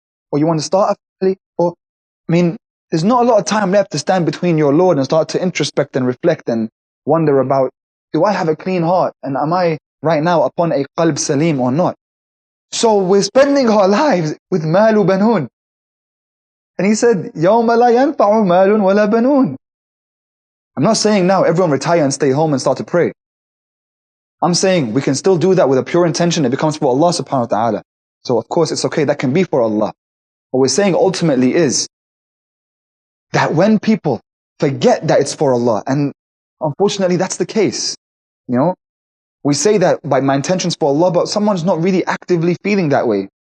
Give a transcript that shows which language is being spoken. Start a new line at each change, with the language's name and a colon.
English: Or you want to start a family. Or, there's not a lot of time left to stand between your Lord and start to introspect and reflect and wonder about, do I have a clean heart? And am I right now upon a qalb salim or not? So we're spending our lives with malu banun. And He said,
Arabic: يَوْمَ لَا يَنْفَعُ مَالٌ وَلَا بَنُونَ.
English: I'm not saying now everyone retire and stay home and start to pray. I'm saying we can still do that with a pure intention. It becomes for Allah subhanahu wa ta'ala. So of course it's okay, that can be for Allah. What we're saying ultimately is that when people forget that it's for Allah, and unfortunately that's the case, we say that my intention's for Allah, but someone's not really actively feeling that way.